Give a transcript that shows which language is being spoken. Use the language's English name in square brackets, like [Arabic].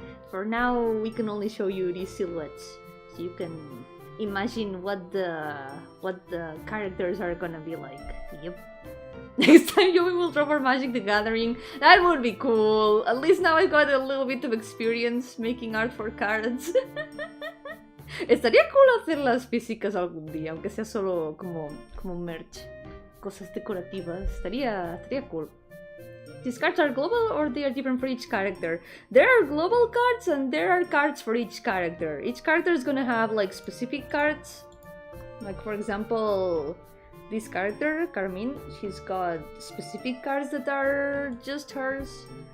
[English] For now, we can only show you these silhouettes, so you can imagine what the characters are gonna be like. Yep. Next time we will drop our Magic the Gathering. That would be cool. At least now I got a little bit of experience making art for cards. [Spanish] Estaría cool hacer las físicas algún día, aunque sea solo como merch. Cosas decorativas. Estaría cool. [English] These cards are global or they are different for each character? There are global cards and there are cards for each character. Each character is gonna have like specific cards. Like for example, this character, Carmine, she's got specific cards that are just hers.